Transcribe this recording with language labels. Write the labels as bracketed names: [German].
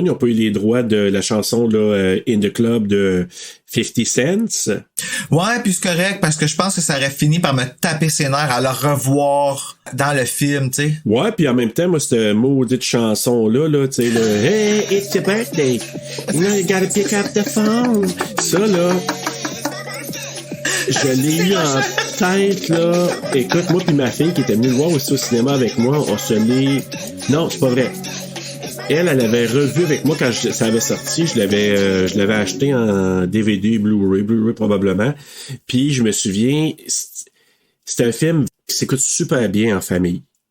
[French] Ils n'ont pas eu les droits de la chanson là, In the Club de 50 Cents. Ouais, puis c'est correct, parce que je pense que ça aurait fini par me taper ses nerfs à le revoir dans le film, tu sais. Ouais, puis en même temps, moi, cette maudite chanson-là, tu sais, le [English] Hey, it's your birthday. You know, you gotta pick up the phone. [French] Ça, là... Je l'ai eu en tête, là. Écoute, moi puis ma fille qui était venue le voir aussi au cinéma avec moi, on se l'est... Non, c'est pas vrai. Elle avait revu avec moi quand ça avait sorti. Je l'avais acheté en DVD, Blu-ray probablement. Puis je me souviens, c'est un film qui s'écoute super bien en famille.